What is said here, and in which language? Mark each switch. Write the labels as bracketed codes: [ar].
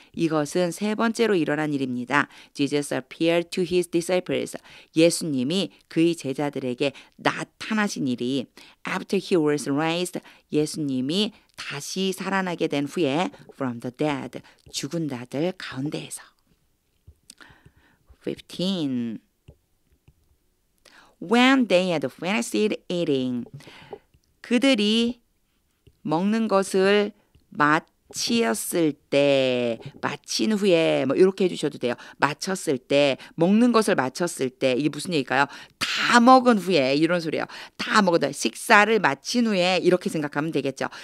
[ko] 이것은 세 번째로 일어난 일입니다. [en] Jesus appeared to his disciples. [ko] 예수님이 그의 제자들에게 나타나신 일이 [en] after he was raised. [ko] 예수님이 다시 살아나게 된 후에 [en] from the dead. [ko] 죽은 자들 가운데에서. 15. [en] When they had finished eating. [ko] 그들이 먹는 것을 마치었을 때, 마친 후에 뭐 이렇게 해주셔도 돼요. 마쳤을 때, 먹는 것을 마쳤을 때 이게 무슨 얘기일까요? 다 먹은 후에 이런 소리예요. 다 먹은 후에 식사를 마친 후에 이렇게 생각하면 되겠죠.